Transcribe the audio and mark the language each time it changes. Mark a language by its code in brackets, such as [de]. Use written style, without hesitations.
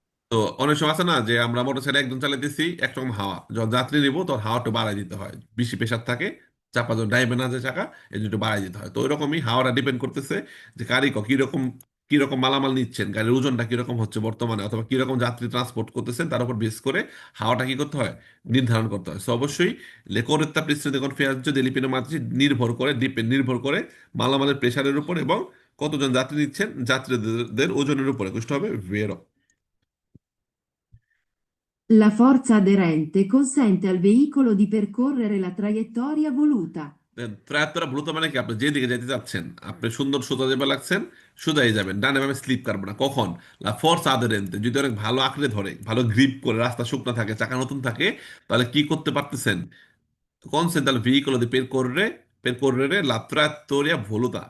[bn] তো অনেক সময় আছে না যে আমরা মোটরসাইকেল একজন চালাইতেছি, একরকম হাওয়া, যখন যাত্রী নিবো তখন হাওয়াটা বাড়াই দিতে হয়, বেশি প্রেশার থাকে, চাপা যখন ডাইবে না যে চাকা, এই জন্য একটু বাড়াই দিতে হয়। তো ওইরকমই হাওয়াটা ডিপেন্ড করতেছে যে কারিগর কিরকম কিরকম মালামাল নিচ্ছেন, গাড়ির ওজনটা কিরকম হচ্ছে বর্তমানে, অথবা কিরকম যাত্রী ট্রান্সপোর্ট করতেছেন, তার উপর বেস করে হাওয়াটা কি করতে হয়, নির্ধারণ করতে হয়। তো অবশ্যই লেকোরেত্তা পৃষ্ঠ দেখুন ফেয়ার্য দেলিপিনো মাত্রা নির্ভর করে মালামালের প্রেশারের উপর এবং কতজন যাত্রী নিচ্ছেন, যাত্রীদের ওজনের উপরে কুষ্ট হবে ভেরো। [it] La forza aderente consente al veicolo di percorrere la traiettoria voluta. [bn] ত্রায়াত্তরা ভ্রুত মানে কি, আপনি যেদিকে যেতে চাচ্ছেন, আপনি সুন্দর সোজা যাবে লাগছেন, সোজাই যাবেন, ডানে বামে স্লিপ কাটবে না। কখন? লা ফোর্স আদেরেন্তে, যদি অনেক ভালো আঁকড়ে ধরে, ভালো গ্রিপ করে, রাস্তা শুকনো থাকে, চাকা নতুন থাকে, তাহলে কি করতে পারতেছেন, [it] consente al veicolo di percorrere la traiettoria voluta।